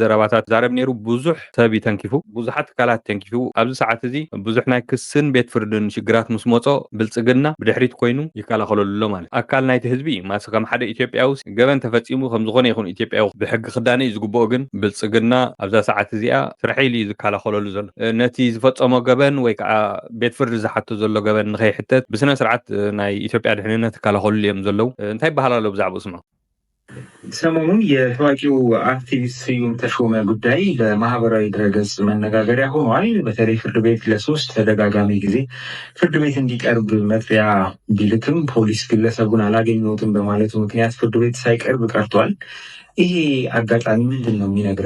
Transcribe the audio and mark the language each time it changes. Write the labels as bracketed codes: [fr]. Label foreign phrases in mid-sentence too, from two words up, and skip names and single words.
[ti] ዘረባታት ዛረብ ነይሩ ብዙሕ ሰብ ተንኪፉ ብዙሓት ካላት ተንኪፉ ኣብዚ ሰዓት እዚ ብዙሕ ናይ ክስን ቤት ፍርድን ሽግራት ምስ መጾ ብልጽግና ብድሕሪት ኮይኑ ይከላኸለሉ ማለት ኣካል ናይቲ ህዝቢ ማስ ከም ሓደ ኢትዮጵያዊ ገበን ተፈጺሙ ከም ዝኾነ ይኹን ኢትዮጵያዊ ብሕጊ ክዳነ ዝግበኦ ግን ብልጽግና ኣብዛ ሰዓት እዚኣ ስርሒሉ ዝከላኸለሉ ዘሎ ነቲ ዝፈጸሞ ገበን ወይ ከዓ ቤት ፍርዲ ዝሓቶ ዘሎ ገበን ንኸይሕተት ብስነ ስርዓት ናይ ኢትዮጵያ ድሕንነት ይከላኸለሉ እዮም ዘለው እንታይ ባህላሎ ብዛዕባ ስማ [am] ሰሞኑን የታዋቂው አክቲቪስት ስዩም ተሾመ ጉዳይ በማህበራዊ ድረገጽ መነጋገሪያ ሆኗል። በተለይ ፍርድ ቤት ለሶስት ተደጋጋሚ ጊዜ ፍርድ ቤት እንዲቀርብ መጥሪያ ቢልክም ፖሊስ ግለሰቡን አላገኘሁትም በማለቱ ምክንያት ፍርድ ቤት ሳይቀርብ ቀርቷል። ይሄ አጋጣሚ ምንድነው የሚነግረን?